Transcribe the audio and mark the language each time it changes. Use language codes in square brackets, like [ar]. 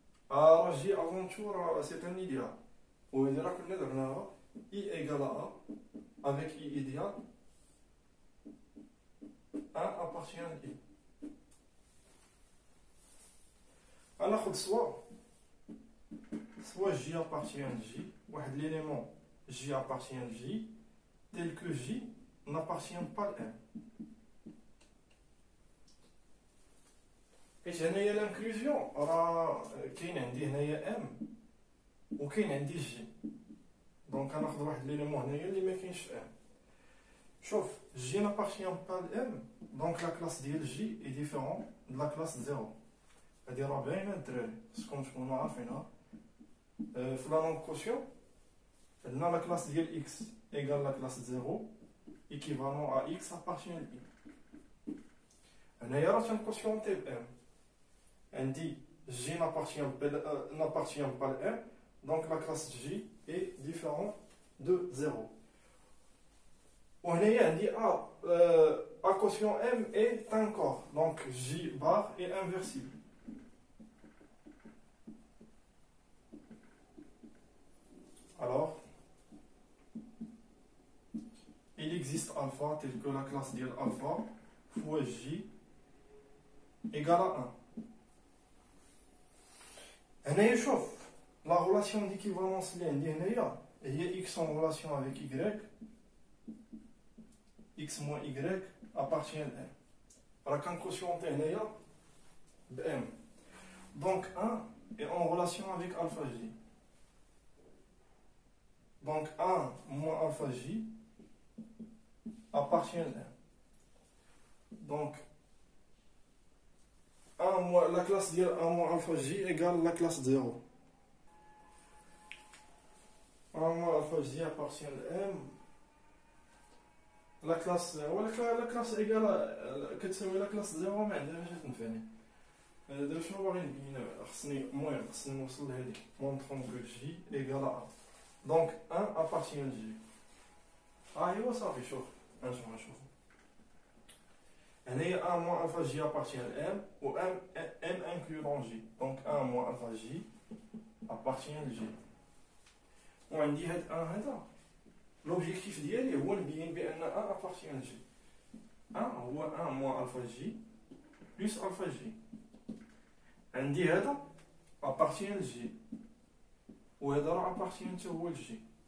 [fr] Alors J avant tout c'est un idéal. [ar] وإذا كنا درناها [fr] I égale à A avec I idéal, 1 appartient à I. ناخذ soit J appartient à J, واحد l'élément J appartient à J, tel que J n'appartient pas à M. [ar] حيت هنايا لانكلوزيون راه كاين عندي هنايا M وكاين عندي J. دونك غناخذ واحد ليليمون هنايا اللي ما كاينش في M. [fr] شوف J n'appartient pas à M, donc la classe ديال J est différente de la classe 0. [ar] هادي راه باينه الدراري، خصكم تكونوا عارفينها. [fr] في لا نون كوسيون عندنا لا كلاس ديال X égale la classe 0 équivalent à X appartient à I. [ar] هنايا راه تنكوسيونتي ب M. [fr] عندي J n'appartient pas à M, donc la classe J est différente de 0. [ar] وهنايا عندي [fr] A quotient M est un corps, donc J bar est inversible. Alors, il existe alpha tel que la classe de alpha fois J égale à 1. [ar] هنايا شوف [fr] la relation d'équivalence [ar] اللي عندي هنايا هي [fr] X en relation avec Y, X moins Y appartient à M. [ar] راه كنكوسيونتي هنايا ب M. [fr] Donc 1 est en relation avec alpha J. Donc 1 moins alpha J appartient à M. Donc 1 moins la classe de 1 moins alpha J égale la classe 0. 1 moins alpha J appartient à M. La classe égale كتساوي la classe 0 [ar] ما عندها باش تنفعني. دابا شنو باغي نبين؟ خصني نوصل لهادي [fr] montrons que J égale à 1. Donc 1 appartient à J. [ar] ايوا صافي شوف نشوف. [fr] هنايا 1 moins alpha J appartient à M ou M inclus dans J. Donc 1 moins alpha J appartient à J. [ar] وعندي هاد 1 هذا l'objectif ديالي هو نبين بان 1 [fr] appartient à J. 1 هو 1 moins alpha J plus alpha J. [ar] عندي هذا [fr] appartient à J [ar] وهذا راه appartient حتى هو ل J.